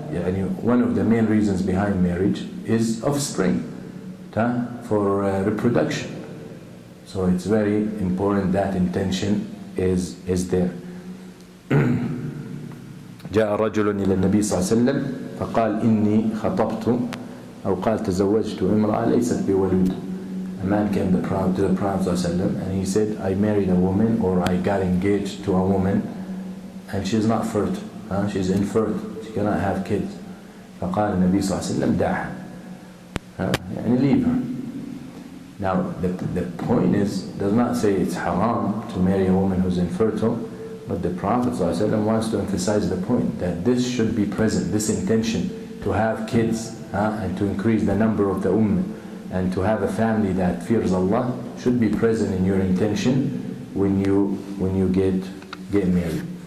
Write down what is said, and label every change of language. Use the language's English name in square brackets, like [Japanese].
[English] يعني one of the main reasons behind marriage is offspring, for reproduction. So it's very important that intention is there. [Arabic] جاء رجل إلى النبي صلى الله عليه وسلم فقال إني خطبت أو قال تزوجت امرأة ليست بولود. [English] A man came to the Prophet صلى الله عليه وسلم and he said, I married a woman, or I got engaged to a woman, and she's not fertile. She's infertile. She cannot have kids. [Arabic] فقال النبي صلى الله عليه وسلم دعها. [English] يعني leave her. Now the point does not say it's haram to marry a woman who's infertile, but the Prophet ﷺ wants to emphasize the point that this should be present, this intention to have kids and to increase the number of the ummah and to have a family that fears Allah should be present in your intention when you get married.